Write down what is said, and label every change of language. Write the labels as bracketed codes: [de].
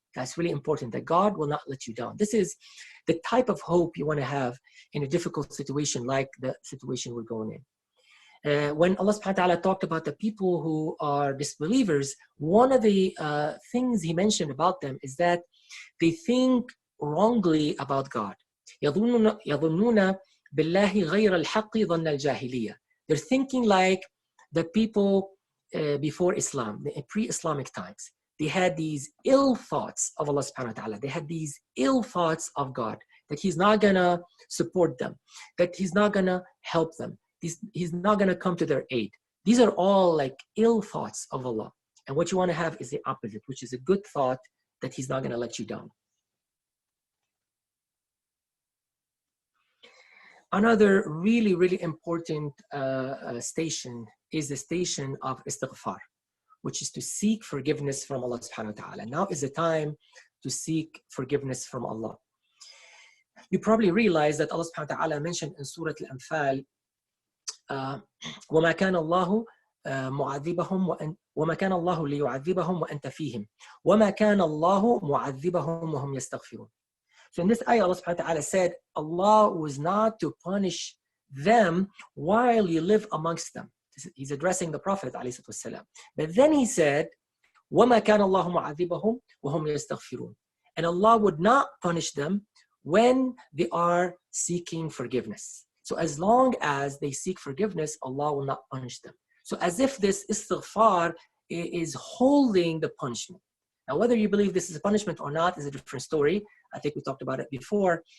[en] That's really important, that God will not let you down. This is the type of hope you want to have in a difficult situation like the situation we're going in. When Allah subhanahu wa ta'ala talked about the people who are disbelievers, one of the things he mentioned about them is that they think wrongly about God. [ar] يظنون بالله غير الحق ظن الجاهلية. [en] They're thinking like the people before Islam, in pre-Islamic times. They had these ill thoughts of Allah subhanahu wa ta'ala. They had these ill thoughts of God, that He's not gonna support them, that He's not gonna help them, He's not gonna come to their aid. These are all like ill thoughts of Allah. And what you want to have is the opposite, which is a good thought that he's not going to let you down. Another really, really important station is the station of istighfar, which is to seek forgiveness from Allah subhanahu wa ta'ala. Now is the time to seek forgiveness from Allah. You probably realize that Allah subhanahu wa ta'ala mentioned in Surah Al-Anfal, [ar] وَمَا كَانَ اللَّهُ مُعَذِّبَهُمْ وَمَا كَانَ اللَّهُ لِيُعَذِّبَهُمْ وَأَنْتَ فِيهِمْ وَمَا كَانَ اللَّهُ مُعَذِّبَهُمْ وَهُمْ يَسْتَغْفِرُونَ. [en] So in this ayah, Allah subhanahu wa ta'ala said, Allah was not to punish them while you live amongst them. He's addressing the Prophet ﷺ. But then he said, [ar] وَمَا كَانَ اللَّهُ مُعَذِّبَهُمْ وَهُمْ يَسْتَغْفِرُونَ. [en] And Allah would not punish them when they are seeking forgiveness. So as long as they seek forgiveness, Allah will not punish them. So as if this istighfar is holding the punishment. Now, whether you believe this is a punishment or not is a different story. I think we talked about it before.